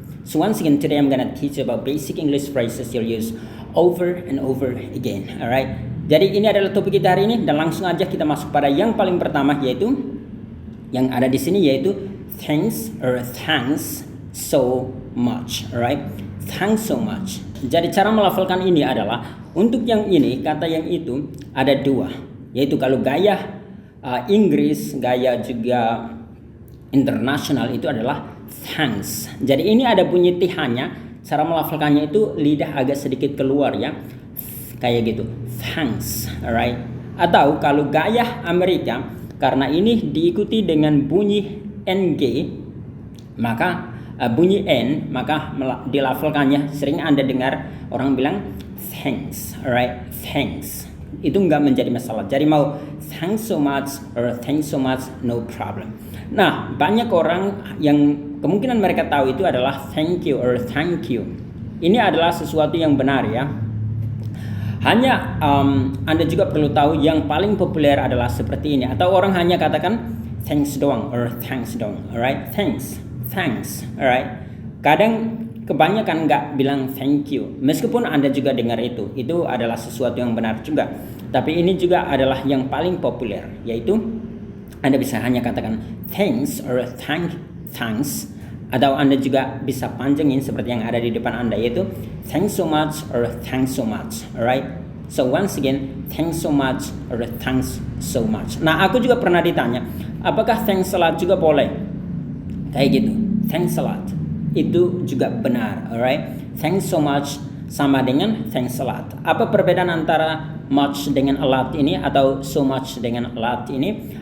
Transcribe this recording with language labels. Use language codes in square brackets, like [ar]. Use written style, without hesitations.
[en] So once again, today I'm gonna teach you about basic English phrases you'll use over and over again, alright? [id] Jadi ini adalah topik kita hari ini dan langsung aja kita masuk pada yang paling pertama, yaitu yang ada di sini, yaitu [en] thanks or thanks so much, alright? Thanks so much. [id] Jadi cara melafalkan ini adalah untuk yang ini kata yang itu ada dua. Yaitu kalau gaya Inggris, gaya juga internasional itu adalah thanks. Jadi ini ada bunyi th-nya, cara melafalkannya itu lidah agak sedikit keluar ya. Kayak gitu, thanks, alright. Atau kalau gaya Amerika, karena ini diikuti dengan bunyi ng, maka bunyi n, maka dilafalkannya sering Anda dengar orang bilang [en] thanks, alright, thanks. [id] Itu nggak menjadi masalah. Jadi mau [en] thanks so much or thanks so much, no problem. [id] Nah, banyak orang yang kemungkinan mereka tahu itu adalah [en] thank you or thank you. [id] Ini adalah sesuatu yang benar ya. Hanya Anda juga perlu tahu yang paling populer adalah seperti ini. Atau orang hanya katakan thanks doang or thanks doang, alright? [en] Thanks, alright? [id] Kadang kebanyakan nggak bilang thank you, meskipun Anda juga dengar itu adalah sesuatu yang benar juga. Tapi ini juga adalah yang paling populer, yaitu Anda bisa hanya katakan [en] thanks or thanks, [id] atau Anda juga bisa panjangin seperti yang ada di depan Anda, yaitu [en] thanks so much or thanks so much, alright? So once again, thanks so much or thanks so much. [id] Nah, aku juga pernah ditanya, apakah thanks a lot juga boleh? Kayak gitu, [en] thanks a lot. [id] Itu juga benar, alright? [en] Thanks so much [id] sama dengan [en] thanks a lot. [id] Apa perbedaan antara much dengan a lot ini atau so much dengan a lot ini?